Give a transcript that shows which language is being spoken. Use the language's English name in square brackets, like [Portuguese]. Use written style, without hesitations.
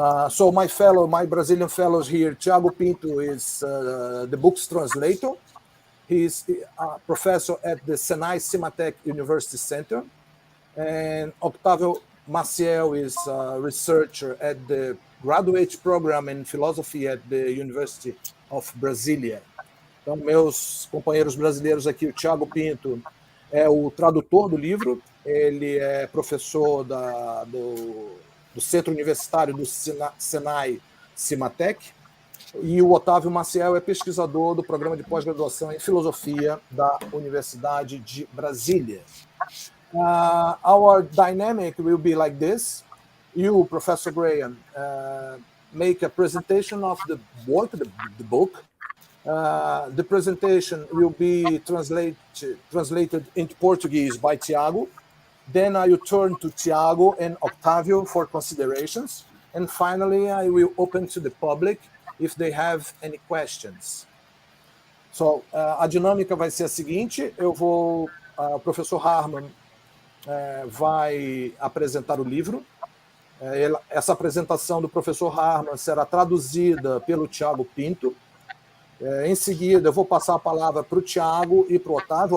[English] So my Brazilian fellows here, Thiago Pinto is the book's translator. He's a professor at the Senai Cimatec University Center. And Octavio Maciel is a researcher at the graduate program in philosophy at the University of Brasilia. [Portuguese] Então, meus companheiros brasileiros aqui, o Thiago Pinto é o tradutor do livro, ele é professor do Centro Universitário do Senai Cimatec, e o Otávio Maciel é pesquisador do programa de pós-graduação em filosofia da Universidade de Brasília. [English] Our dynamic will be like this. You, Professor Graham, make a presentation of the work, the book. The presentation will be translated into Portuguese by Tiago. Then I will turn to Tiago and Octavio for considerations. And finally, I will open to the public if they have any questions. [Portuguese] So, a dinâmica vai ser a seguinte, o professor Harman vai apresentar o livro. Essa apresentação do professor Harman será traduzida pelo Tiago Pinto. Em seguida, eu vou passar a palavra para o Tiago e para o Otávio.